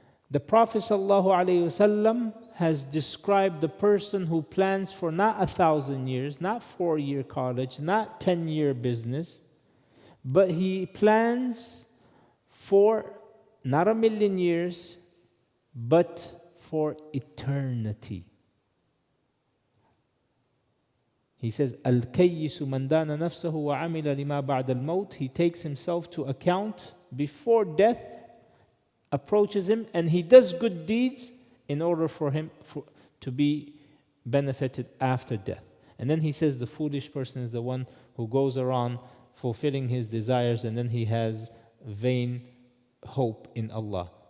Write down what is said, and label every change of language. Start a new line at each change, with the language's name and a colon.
English: The Prophet ﷺ has described the person who plans for not 1,000 years, not 4-year college, not 10-year business, but he plans for not 1,000,000 years, but for eternity.
Arabic: He says, الكيس من دان نفسه وعمل لما بعد الموت.
English: He takes himself to account before death approaches him, and he does good deeds in order for him to be benefited after death. And then he says the foolish person is the one who goes around fulfilling his desires and then he has vain hope in Allah.